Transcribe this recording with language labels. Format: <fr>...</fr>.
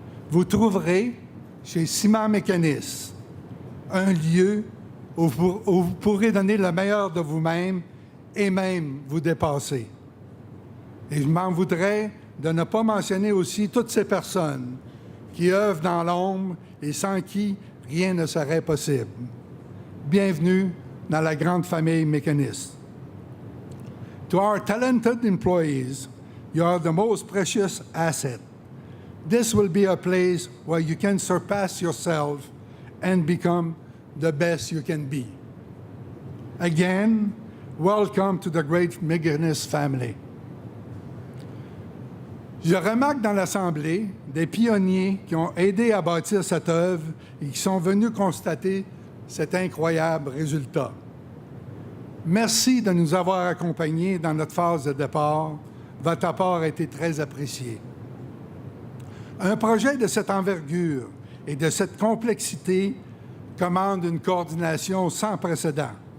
<fr>Vous trouverez chez Ciment Mécanisme un lieu où vous pourrez donner le meilleur de vous-même et même vous dépasser. Et je m'en voudrais de ne pas mentionner aussi toutes ces personnes qui œuvrent dans l'ombre et sans qui rien ne serait possible. Bienvenue dans la grande famille Mécanisme.</fr> <en>To our talented employees, you are the most precious asset. This will be a place where you can surpass yourself and become the best you can be. Again, welcome to the great Mécanisme family.</en> <fr>Je remarque dans l'Assemblée des pionniers qui ont aidé à bâtir cette œuvre et qui sont venus constater cet incroyable résultat. Merci de nous avoir accompagnés dans notre phase de départ. Votre apport a été très apprécié. Un projet de cette envergure et de cette complexité commande une coordination sans précédent.</fr>